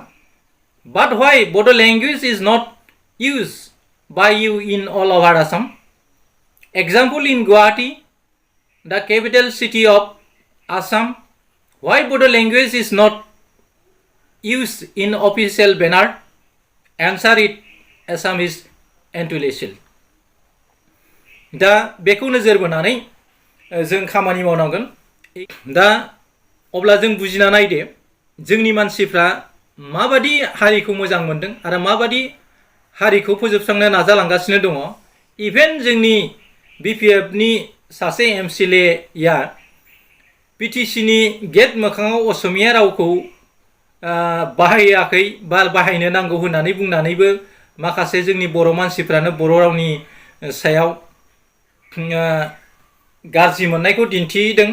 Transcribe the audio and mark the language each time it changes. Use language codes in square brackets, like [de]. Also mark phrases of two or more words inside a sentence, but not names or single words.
[en] But why Bodo language is not used by you in all over Assam? Example, in Guwahati, the capital city of Assam, why Bodo language is not used in official banner? Answer it, Assam is intellectual. [brx] दा बेखौ नोजोर बोनानै जों खामानि मावनांगोन। दा अब्ला जों बुजिना नायदो जोंनि मानसिफ्रा माबादि हारिखौ मोजां मोनदों आरो माबादि हारिखौ फोजोबस्रांनो नाजालांगासिनो दङ। इभेन जोंनि बिपिएफनि सासे एमसिएलएया बिटिसिनि गेट मोखाङाव असमिया रावखौ बाहायाखै बा बाहायनो नांगौ होननानै बुंनानैबो माखासे जोंनि बर' मानसिफ्रानो बर' रावनि सायाव गाज्रि मोननायखौ दिन्थिदों।